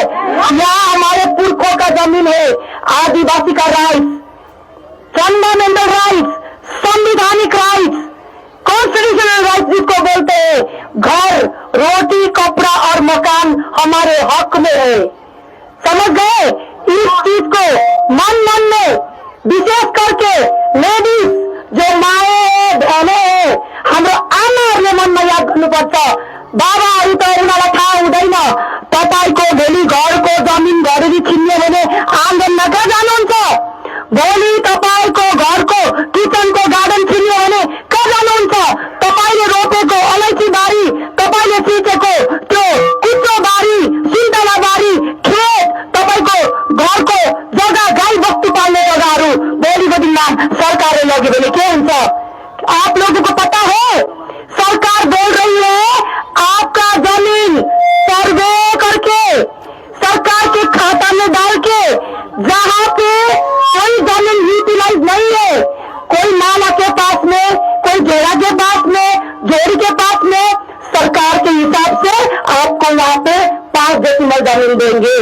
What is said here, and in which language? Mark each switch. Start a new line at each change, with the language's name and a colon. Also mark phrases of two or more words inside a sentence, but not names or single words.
Hindi: यहाँ हमारे पुरखों का जमीन है, आदिवासी का राइट्स,
English: fundamental rights,
Hindi: संविधानिक राइट्स,
English: constitutional rights
Hindi: जिसको बोलते हैं। घर, रोटी, कपड़ा और मकान हमारे हक में है। समझ गए? इस चीज को मन मन में विशेष करके लेडीज जो माए है, बहने है,
Nepali: हाम्रो आमाहरूले मनमा याद गर्नुपर्छ। बाबाहरू त उनीहरूलाई थाहा हुँदैन तपाईँको भोलि घरको जमिन घरेरी छिन्यो भने आँगनमा कहाँ जानुहुन्छ? भोलि तपाईँको घरको किचनको गार्डन छिन्यो भने कहाँ जानुहुन्छ? तपाईँले रोपेको अलैँची बारी, तपाईँले सिकेको त्यो कुचो बारी, सिन्तला बारी, खेत, तपाईँको घरको जग्गा, गाई बस्तु पाल्ने जग्गाहरू भोलिको दिनमा सरकारले लग्यो भने के हुन्छ?
Hindi: आप लोगों को पता है? सरकार बोल रही है आपका जमीन सर्वे करके सरकार के खाता में डाल के, जहाँ पे कोई जमीन यूटिलाइज नहीं है, कोई माला के पास में, कोई घेरा के पास में, जोड़ी के पास में, सरकार के हिसाब से आपको वहाँ पे 5 डेसिमल जमीन देंगे।